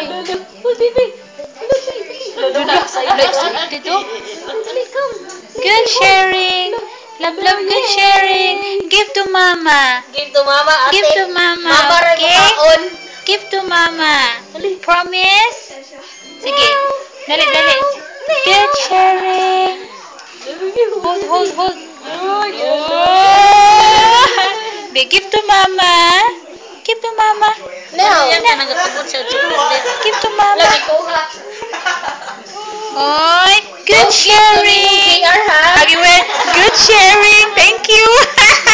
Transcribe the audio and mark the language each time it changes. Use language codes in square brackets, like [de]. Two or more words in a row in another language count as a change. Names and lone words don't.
[en] Hold, Bibi. Excited, oh. Good sharing. Love, love, good sharing. Give to mama. Give to mama, ate. Give to mama, [tl] Mama rin [en] okay? [ceb] makaon. [en] Give to mama. Promise? [tl] Sige. Dali, dali. [en] Good sharing. Hold, hold, hold. Oh. Give to mama. Give to mama. Now. Give to mama. [ceb] Lagi ko ha. [en] Oy, good sharing. GR ha. Good sharing. Thank you.